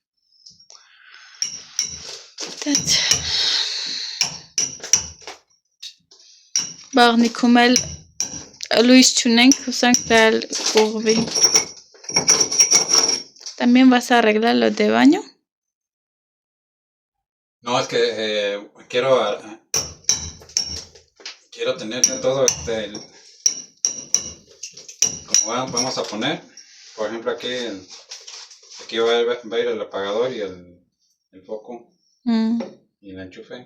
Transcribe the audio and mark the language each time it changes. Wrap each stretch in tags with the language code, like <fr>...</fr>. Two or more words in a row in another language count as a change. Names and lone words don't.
<hy>Տենց բաղնիքում էլ լույս չունենք, հոսանք դալ կողվի։</hy> <es>También vas a arreglar lo de baño? No, es que quiero tener todo como vamos a poner, por ejemplo aquí va a ir el apagador y el foco y el enchufe.</es>